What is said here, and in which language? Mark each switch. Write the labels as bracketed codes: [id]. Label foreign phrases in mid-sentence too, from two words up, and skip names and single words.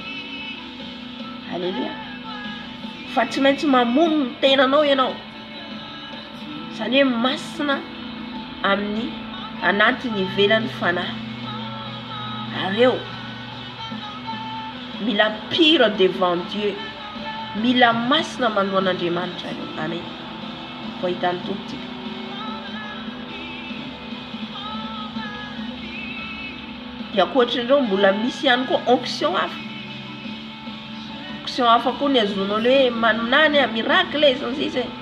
[mg] Halleluja. Fa tsy maintsy mamono ny tenanao ianao. Zany hoe masina amin'ny anatin'ny ivelan'ny fanahy. Areo mila [fr] pure devant Dieu. [mg] Mila masina manoloan'Andriamanitra areo. Amen. Voahitany tompontsika. Dia ankoatrin'ireo mbola misy ihany koa onction hafa. Onction hafa koa ny azonao hoe manonany miracle zany sisa.